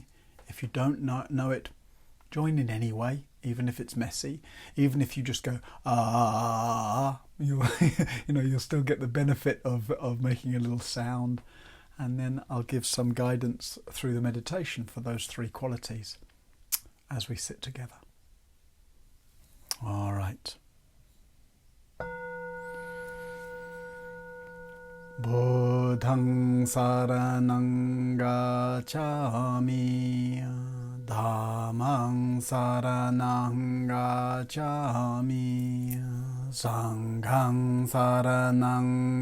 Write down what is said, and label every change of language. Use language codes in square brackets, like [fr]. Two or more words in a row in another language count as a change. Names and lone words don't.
[en] If you don't know it, join in anyway, even if it's messy, even if you just go you'll still get the benefit of making a little sound. And then I'll give some guidance through the meditation for those three qualities as we sit together. All right. [pi] Buddhang Saranang Gacchami, Dhammang Saranang Gacchami, Sanghang Saranang